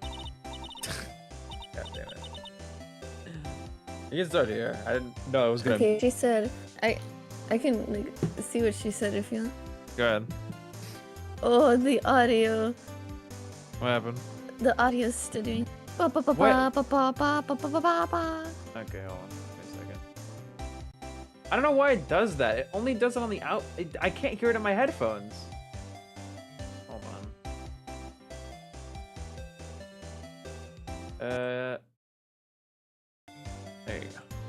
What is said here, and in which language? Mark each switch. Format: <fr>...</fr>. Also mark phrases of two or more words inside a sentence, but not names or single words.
<en>God damn it. You can start here. I didn't know it was gonna. Okay, she said, I can like see what she said if you want. Go ahead. Oh, the audio. What happened? The audio studying. Ba ba ba What? ba ba ba ba ba ba ba ba. Okay, hold on. Wait a second. I don't know why it does that. It only does it on the out. I can't hear it in my headphones. Hold on. There you go.</en>